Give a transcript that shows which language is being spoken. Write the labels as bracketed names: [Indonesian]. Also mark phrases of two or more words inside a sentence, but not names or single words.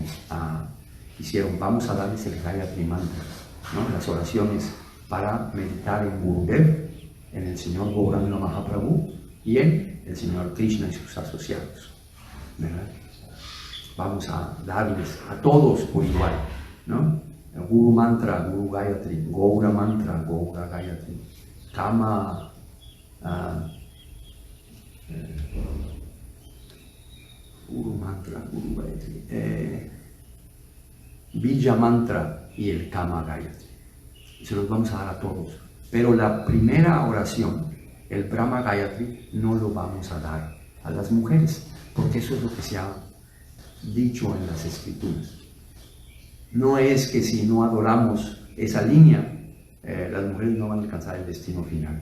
[Spanish] Vamos a darles el Gayatri Mantra, ¿no?, las oraciones para meditar en Gurudev, en el Señor Gauranga Mahaprabhu y en el Señor Krishna y sus asociados, ¿verdad? Vamos a darles a todos por igual, ¿no? Guru Mantra, Guru Gayatri, Gaura Mantra, Gaura Gayatri, Kama, Guru Mantra, Guru Gayatri, Bija Mantra y el Kama Gayatri. Se los vamos a dar a todos. Pero la primera oración, el Brahma Gayatri, no lo vamos a dar a las mujeres, porque eso es lo que se ha dicho en las escrituras. No es que si no adoramos esa línea, las mujeres no van a alcanzar el destino final.